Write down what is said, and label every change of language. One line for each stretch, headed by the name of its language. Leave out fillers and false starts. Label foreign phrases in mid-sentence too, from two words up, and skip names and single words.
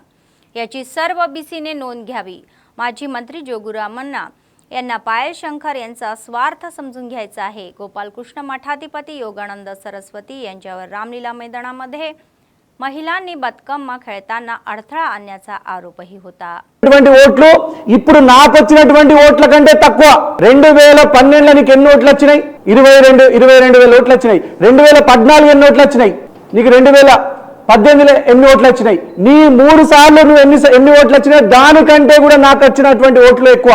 Marathi: याची सर्व बीसीने नोंद घ्यावी। माजी मंत्री जोगू रामण्णा यांना पायल शंकर यांचा स्वार्थ समजून घ्यायचा आहे। गोपालकृष्ण मठाधिपती योगानंद सरस्वती यांच्यावर रामलीला मैदानामध्ये महिलांनी बతుకమ్మ खेळताना अडथळा आणण्याचा आरोपही होता।
Telugu: ఓట్లు ఇప్పుడు నాకు వచ్చినటువంటి ఓట్ల కంటే తక్కువ। 2012 నీకు ఎన్ని ఓట్లు వచ్చినాయి? 22,000 ఓట్లు వచ్చినాయి। 2014 ఎన్ని ఓట్లు వచ్చినాయి? నీకు 2018లో ఎన్ని ఓట్లు వచ్చినాయి? నీ 3 సార్లు నువ్వు ఎన్ని ఓట్లు వచ్చినాయి దానికంటే కూడా నాకు వచ్చినటువంటి ఓట్లు ఎక్కువ।